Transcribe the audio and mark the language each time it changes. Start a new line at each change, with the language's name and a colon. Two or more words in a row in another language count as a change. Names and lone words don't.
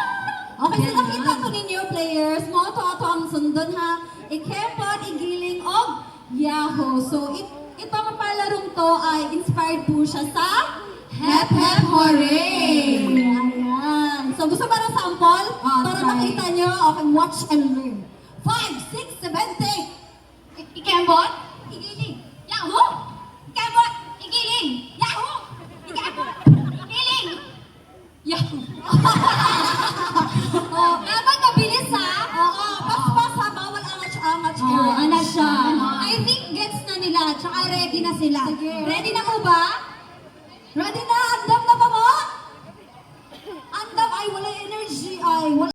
Cebuano: Okay, so nakita ko ninyo players, mo to ang sundon ha. Ikembot, Igiling, og Yahoo!
Filipino: So, itong palarong to ay inspired po siya sa
English: Hep Hep Hooray!
Filipino: Ayan. So, gusto ba ng sample? Para makita nyo,
English: okay, watch and learn. 5, 6, 7, 8. Ikembot, Igiling, Yahoo! Ikembot, Igiling, Yahoo! Ikembot, Igiling, Yahoo!
Filipino: Dapat mabilis ha? Oo, pas-pas ha, bawal angat-angat. Oo, anak siya.
English: I think gets
Filipino: na nila, tsaka ready na sila.
Cebuano: Ready na mo ba? Ready na? Andam na ba mo? Andam, ay wala energy, ay wala.